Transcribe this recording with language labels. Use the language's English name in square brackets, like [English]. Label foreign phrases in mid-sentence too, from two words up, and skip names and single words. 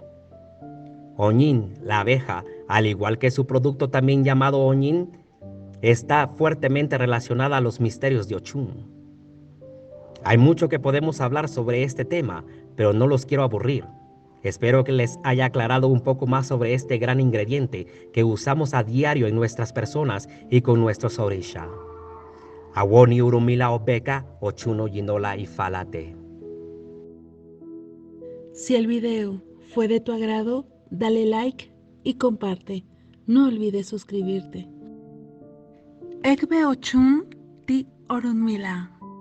[Spanish] Oñin, la abeja, al igual que su producto también llamado Oñin, está fuertemente relacionada a los misterios de Ochun. Hay mucho que podemos hablar sobre este tema, pero no los quiero aburrir. Espero que les haya aclarado un poco más sobre este gran ingrediente que usamos a diario en nuestras personas y con nuestros orisha. [Yoruba] Awoni urumila obeka, ochuno yinola y falate. [Spanish] Si el video fue de tu agrado, dale like y comparte. No olvides suscribirte. [Yoruba] Ekbe ochun ti Orunmila.